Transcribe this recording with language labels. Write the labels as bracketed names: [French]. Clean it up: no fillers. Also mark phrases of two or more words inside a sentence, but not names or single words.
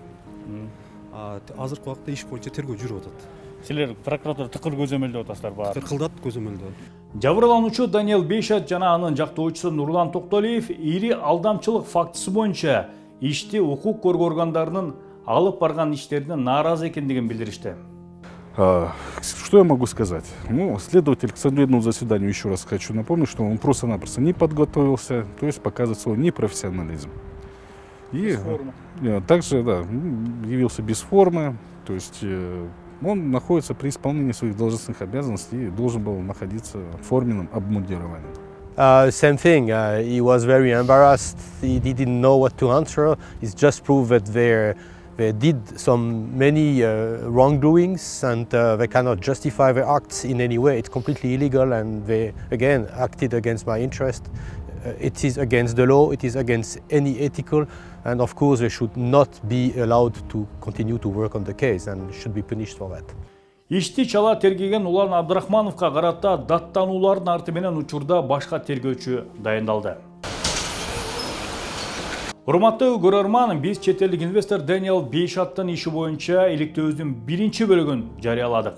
[Kyrgyz] Азыркы убакта иш боюнча тергөө жүрүп атат. Силер прокуратура тыкыр көзөмөлдөп атасыздар баары. Тыкылдат көзөмөлдөө. Жабырлануучу Даниэл Бейшат жана анын жактоочусу Нурлан Токтолиев ири алдамчылык фактысы боюнча ишти укук коргоо органдарынын алып барган иштеринен нааразы экендигин билдиришти. [Russian] Что я могу сказать? Ну, следователь к судебному заседанию, еще раз хочу напомнить, что он просто-напросто не подготовился, то есть показывает свой непрофессионализм. И также, да, явился без формы, то есть он находится при исполнении своих должностных обязанностей и должен был находиться в форменном обмундировании. [English] Same thing. He was very embarrassed. He didn't know what to answer. It's just proved that they did many wrongdoings and they cannot justify their acts in any way. It's completely illegal and they again acted against my interest. It is against the law, it is against any ethical, and of course they should not be allowed to continue to work on the case and should be punished for that. [Kyrgyz] Ишти чала тергеген Улан Абдрахмановго карата даттануулардын арты менен учурда башка тергөөчү дайындалды. Урматтуу көрөрман, биз чет элдик инвестор Даниэл Бейшаттын иши боюнча иликтөөбүздүн биринчи бөлүгүн жарыяладык.